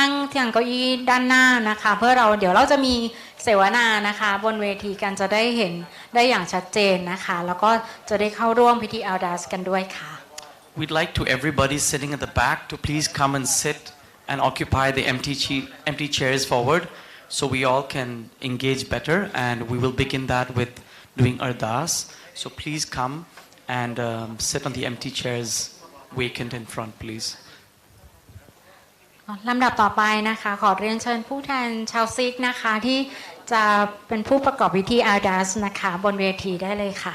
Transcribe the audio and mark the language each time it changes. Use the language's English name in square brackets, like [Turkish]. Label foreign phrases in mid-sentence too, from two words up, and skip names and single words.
[Thai] งที่เก้าอี้ด้านหน้านะคะเพื่อเดี๋ยวเราจะมีเสวนานะคะบนเวทีกันจะได้เห็นได้อย่างชัดเจนนะคะแล้วก็จะได้เข้าร่วมพิธีอัลดาสกันด้วยค่ะ [English] We'd like to everybody sitting at the back to please come and sit and occupy the empty chairs forward so we all can engage better and we will begin that with doing ardas. So please come and sit on the empty chairs vacant in front, please. [Thai] ลำดับต่อไปนะคะขอเรียนเชิญผู้แทนชาวซิกนะคะที่จะเป็นผู้ประกอบพิธีอาดัสนะคะบนเวทีได้เลยค่ะ